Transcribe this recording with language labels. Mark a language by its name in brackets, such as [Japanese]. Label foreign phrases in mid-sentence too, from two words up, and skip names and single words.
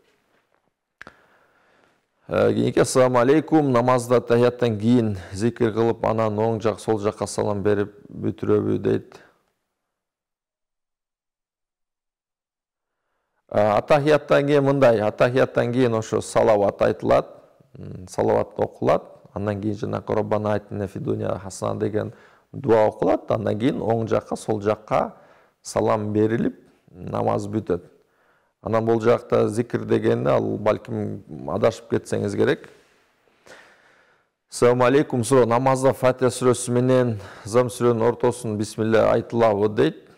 [Kyrgyz] Кийинки [Arabic] السلام عليكم, [Kyrgyz] намазда тахияттан кийин зикир кылып, анан оң жак, сол жакка салам берип бүтүрөбү дейт. Атахияттан кийин мындай, атахияттан кийин ошо салават айтылат, салават окулат, андан кийин жанакы [Arabic] ربنا آتنا في الدنيا حسنة [Kyrgyz] деген дуа окулат, андан кийин оң жакка, сол жакка салам берилип, намаз бүтөт. Анан бул жакта зикир дегенде, ал балким адашып кетсеңиз керек. [Arabic] السلام عليكم, [Kyrgyz] суроо, намазда Фатиха сүрөсү менен Зам сүрөнүн ортосун бисмилля айтылабы дейт.